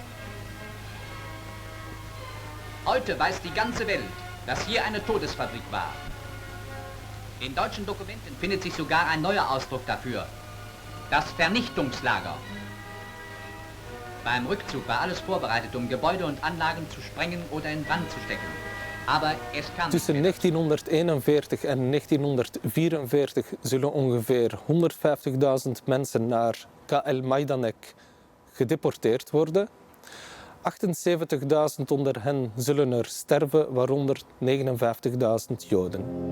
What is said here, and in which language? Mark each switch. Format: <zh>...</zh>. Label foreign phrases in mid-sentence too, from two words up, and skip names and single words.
<de>Heute weiß die ganze Welt, dass hier eine Todesfabrik war. In deutschen Dokumenten findet sich sogar ein neuer Ausdruck dafür. Das Vernichtungslager. Beim Rückzug war alles vorbereitet, um Gebäude und Anlagen zu sprengen oder in Brand zu stecken. Aber es kam</de> <nl>Tussen 1941 en 1944 zullen ongeveer 150.000 mensen naar KL Majdanek gedeporteerd worden. 78.000 onder hen zullen er sterven, waaronder 59.000 Joden.</nl>